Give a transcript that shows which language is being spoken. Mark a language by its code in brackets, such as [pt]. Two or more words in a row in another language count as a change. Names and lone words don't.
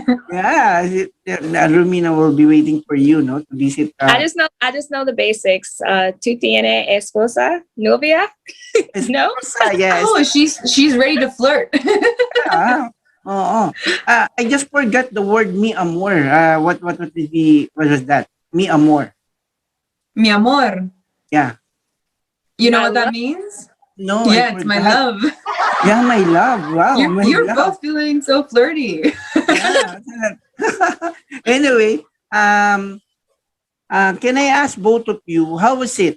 [en] Romina will be waiting for you, to visit. I just know the basics. [es] ¿Tú tienes esposa, novia? [en] No. Yes. Oh, she's ready to flirt. I just forgot the word [es] mi amor. [en] What was that? [es] Mi amor. Mi amor. [en] Yeah. You know what that means? No. Yeah, it's my love. Yeah, my love. Wow. You're both feeling so flirty. Anyway, can I ask both of you, how was it?